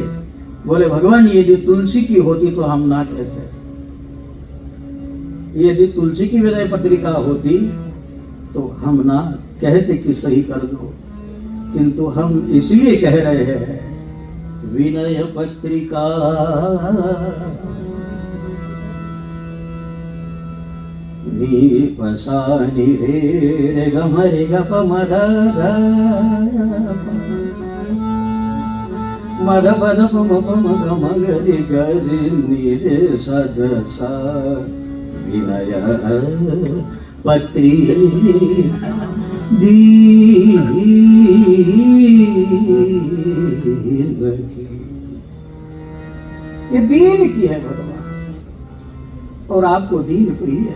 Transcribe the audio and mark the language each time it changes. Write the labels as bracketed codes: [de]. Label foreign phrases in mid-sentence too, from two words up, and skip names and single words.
[hi] बोले भगवान यदि तुलसी की होती तो हम ना कहते, यदि तुलसी की विनय पत्रिका होती तो हम ना कहते कि सही कर दो, किंतु हम इसलिए कह रहे हैं विनय पत्रिका नी पसा नि रे ग म रे ग प म ध ध म ध प ध प म प म ग म ग रे ग रे नि रे स ध सा विनय पत्री ये दीन की है भगवान, और आपको दीन प्रिय है।